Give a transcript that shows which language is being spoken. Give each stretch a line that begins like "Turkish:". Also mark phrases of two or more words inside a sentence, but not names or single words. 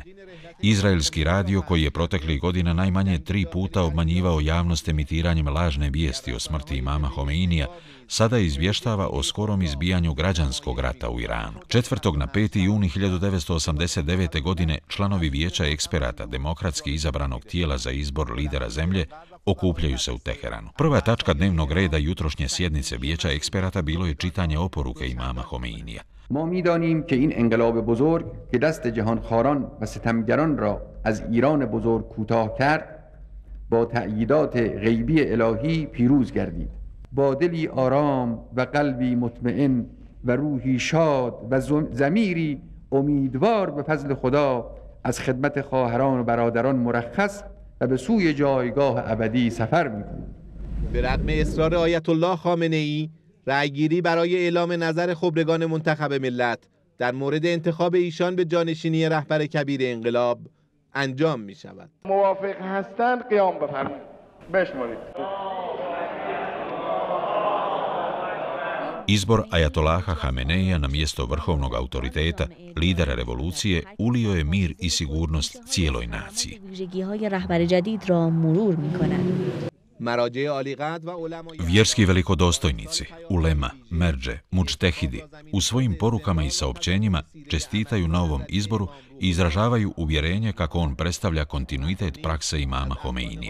Bosnian: Izraelski radio, koji je proteklih godina najmanje 3 puta obmanjivao javnost emitiranjem lažne vijesti o smrti imama Homeinija, sada izvještava o skorom izbijanju građanskog rata u Iranu. 4. na 5. juni 1989. godine članovi Vijeća eksperata demokratski izabranog tijela za izbor lidera zemlje okupljaju se u Teheranu. Prva tačka dnevnog reda jutrošnje sjednice Vijeća eksperata bilo je čitanje oporuke imama Homeinija.
Persian: ما می‌دانیم که این انقلاب بزرگ که دست جهانخواران و ستمگران را از ایران بزرگ کوتاه کرد با تأییدات غیبی الهی پیروز گردید. با دلی آرام و قلبی مطمئن و روحی شاد و ضمیری امیدوار به فضل خدا از خدمت خواهران و برادران مرخص و به سوی جایگاه ابدی سفر می‌کنیم. به رغم اصرار آیت الله خامنه‌ای، رأیگیری برای اعلام نظر خبرگان منتخب ملت در مورد انتخاب ایشان به جانشینی رهبر کبیر انقلاب انجام می شود. موافق هستند قیام بفرمایید. بشمارید.
Bosnian: Izbor ajatolaha Hameneija na mjesto vrhovnog autoriteta, lidera revolucije, ulio je mir i sigurnost cijeloj naciji. Vjerski velikodostojnici, ulema, merdže, mučtehidi, u svojim porukama i saopćenjima čestitaju na ovom izboru i izražavaju uvjerenje kako on predstavlja kontinuitet prakse imama Homeinija.